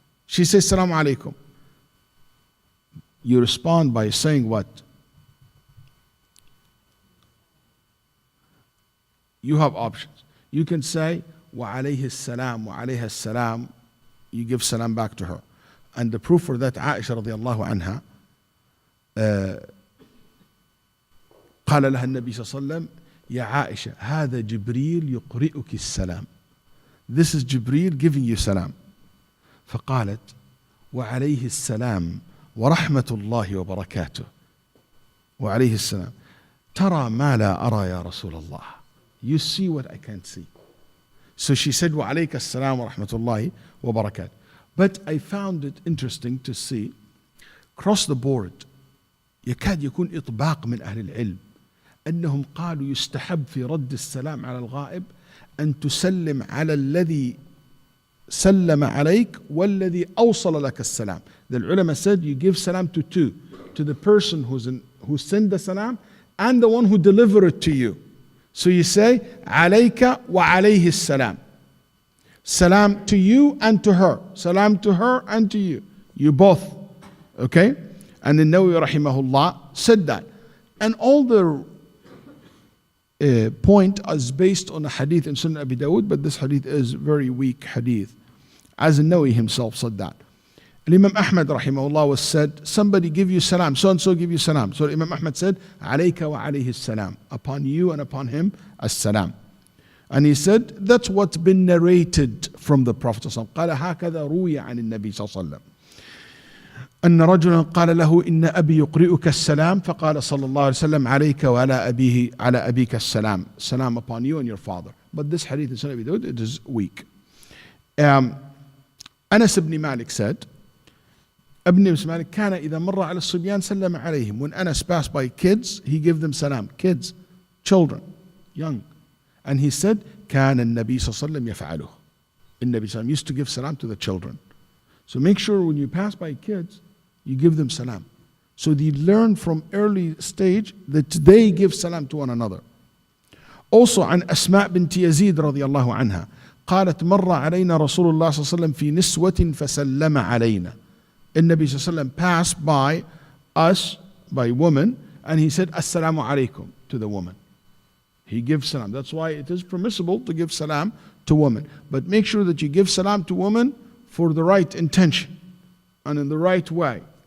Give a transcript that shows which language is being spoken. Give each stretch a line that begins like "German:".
English: She says, salam alaikum. You respond by saying what? You have options. You can say, wa alayhi salam, wa alayha salam. You give salam back to her. And the proof for that,
Arabic: Aisha radiallahu anha, قال لها النبي صلى الله عليه وسلم يا عائشة هذا جبريل يقرئك السلام.
English: This is Jibreel giving you salam.
Arabic: فقالت وعليه السلام ورحمة الله وبركاته. وعليه السلام ترى ما لا أرى يا رسول الله.
English: You see what I can't see. So she said
Arabic: وعليك السلام ورحمة الله وبركاته.
English: But I found it interesting to see across the board
Arabic: يكاد يكون إطباق من أهل العلم أنهم قالوا يستحب في رد السلام على الغائب أن تسلم على الذي سلم عليك والذي أوصل لك السلام.
English: The ulama said you give salam to two, to the person who sent the salam and the one who delivered it to you. So you say
Arabic: عليك وعليه السلام.
English: Salam to you and to her. Salam to her and to you. You both. Okay? And the Nawawi rahimahullah said that. And all the point is based on a hadith in Sunan Abu Dawud, but this hadith is very weak hadith. As the Nawawi himself said that. And Imam Ahmad rahimahullah was said, somebody give you salam, so and so give you salam. So Imam Ahmad said, alayka wa alayhi salam. Upon you and upon him, as-salam. And he said, that's what's been narrated from the Prophet sallallahu alaihi wasallam.
Arabic: قال هكذا روي عن النبي صلى الله عليه وسلم. أن رجلا قال له إن أبي يقرئك السلام فقال صلى الله عليه وسلم عليك وعلى أبيه على أبيك السلام.
English: Salam upon you and your father. But this hadith in Sunan Abu Dawud, it is weak. Anas ibn Malik said, Ibn Malik
Arabic: كان إذا مر على الصبيان سلم عليهم.
English: When Anas passed by kids, he gave them salam. Kids, children, young. And he said,
Arabic: كان النبي صلى الله عليه وسلم يفعله.
English: The Nabi sallam used to give salam to the children. So make sure when you pass by kids, you give them salam. So they learn from early stage that they give salam to one another.
Arabic: Also عن أسماء بنت يزيد رضي الله عنها قالت مر علينا رسول الله صلى الله عليه وسلم في نسوة فسلم علينا. النبي صلى الله عليه وسلم
English: passed by us, by women, and he said Assalamu alaikum to the woman. He gives salam. That's why it is permissible to give salam to women. But make sure that you give salam to women for the right intention and in the right way.